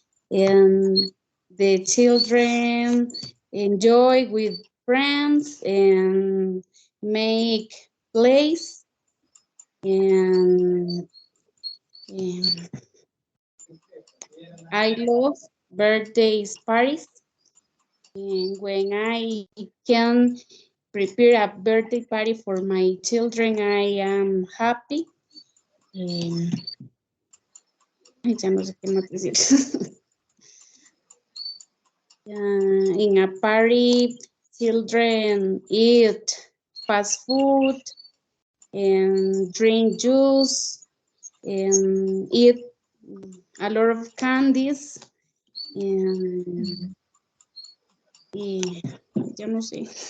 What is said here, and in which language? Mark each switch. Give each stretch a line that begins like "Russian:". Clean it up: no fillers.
English: And the children enjoy with friends and make plays, and I love birthdays parties. And when I can prepare a birthday party for my children, I am happy.
Spanish: And ya no sé qué más decir.
English: In a party, children eat fast food and drink juice and eat a lot of candies.
Spanish: And ya no sé.